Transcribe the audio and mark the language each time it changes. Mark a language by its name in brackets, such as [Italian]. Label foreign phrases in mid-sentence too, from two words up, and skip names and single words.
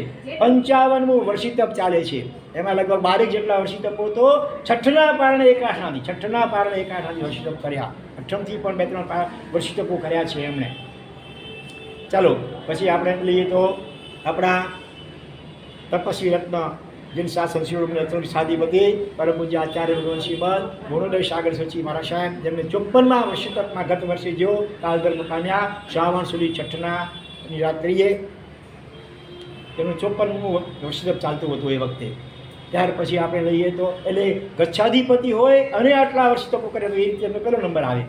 [Gujarati] 55મું વર્ષિતપ ચાલે છે. એમાં લગભગ 12 જેટલા વર્ષિતપો તો છઠ્ઠના પારણે એકાઠાથી વર્ષિતપ કર્યા. અઠ્ઠમથી પણ 2-3 વર્ષિતપો કર્યા છે એમણે. ચાલો પછી આપણે લઈએ તો આપણા તપસ્વી રત્ન જિન શાસન શિવરત્ન સાધીપતિ પરમ પૂજ્ય આચાર્ય રઘુવંશીબલ ગુણોદય સાગર સચી મહારાજ સાહેબ જેમને 54મા વર્ષિતપમાં ગત વર્ષે જો કાલધર્મ પામ્યા. શ્રાવણ સુધી છઠ્ઠનાની રાત્રિએ તેમનું 54મું વર્ષિતપ ચાલતું હતું એ વખતે. ત્યાર પછી આપણે લઈએ તો એટલે ગચ્છાધિપતિ હોય અને આટલા વર્ષિતપો કરે તો એ રીતે એમનો પહેલો નંબર આવે.